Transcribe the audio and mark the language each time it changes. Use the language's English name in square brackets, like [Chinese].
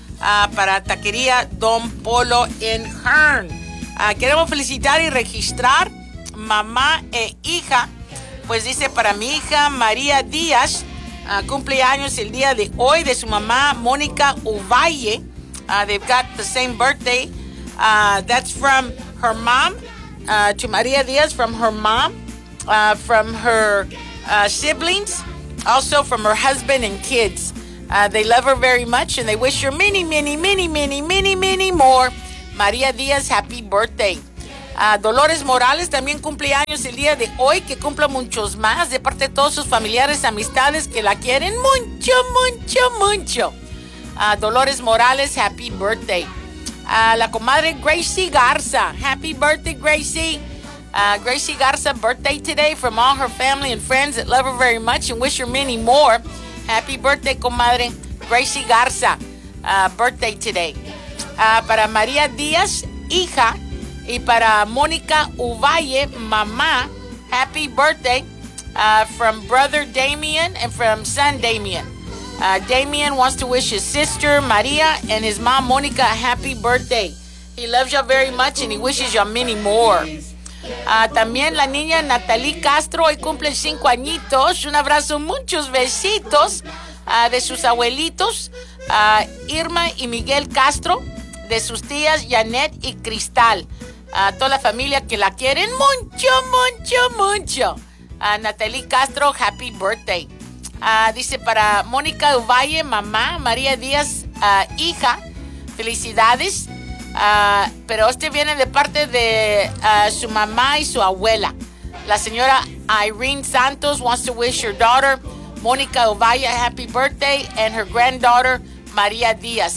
[Spanish] para Taquería Don Polo en Hearn. Queremos felicitar y registrar mamá e hija. Pues dice, para mi hija María Díaz, cumpleaños el día de hoy de su mamá Mónica Uvalle. [English] They've got the same birthday. That's from her mom, to María Díaz, from her mom, from her siblings, also from her husband and kids. They love her very much, and they wish her many, many, many, many, many, many more. María Díaz, happy birthday. [Spanish] Dolores Morales también cumple años el día de hoy, que cumpla muchos más, de parte de todos sus familiares, amistades, que la quieren mucho, mucho, mucho. [English] Dolores Morales, happy birthday. [Spanish] La comadre [English] Gracie Garza, happy birthday, Gracie. Gracie Garza, birthday today, from all her family and friends that love her very much and wish her many more. Happy birthday, comadre Gracie Garza. Birthday today. [Spanish] Para María Díaz, hija, y para Mónica Uvalle, mamá, [English] happy birthday from brother Damien and from son Damien. Damien wants to wish his sister María and his mom Mónica a happy birthday. He loves y'all very much and he wishes y'all many more. [Spanish] También la niña Natalie Castro hoy cumple 5 añitos. Un abrazo, muchos besitos de sus abuelitos Irma y Miguel Castro, de sus tías Janet y Cristal. Toda la familia que la quieren mucho, mucho, mucho. [English] Natalie Castro, happy birthday. [Spanish] Dice, para Mónica Uvalle, mamá, María Díaz, hija, felicidades. Pero este viene de parte de su mamá y su abuela. La señora [English] Irene Santos wants to wish her daughter, Mónica Uvalle, happy birthday, and her granddaughter, María Díaz.